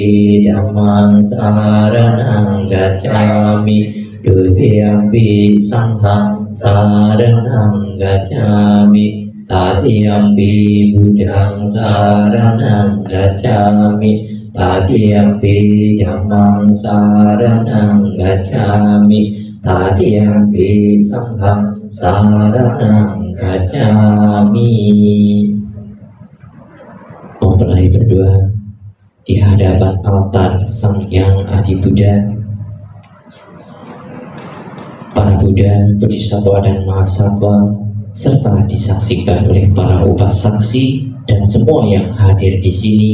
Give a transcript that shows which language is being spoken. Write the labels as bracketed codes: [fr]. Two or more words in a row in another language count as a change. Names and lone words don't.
[pi] Dhammang saranang gacchami, Dutiyampi Sanghang saranang gacchami, Tatiyampi Buddhang saranang gacchami, Tatiyampi Dhammang saranang gacchami, Tatiyampi Sanghang saranang gacchami. [id] Mempelai berdoa di hadapan altar Sang Hyang Adi Buddha, para Buddha, Bodhisattva, dan Mahasatwa, serta disaksikan oleh para upasaksi dan semua yang hadir di sini.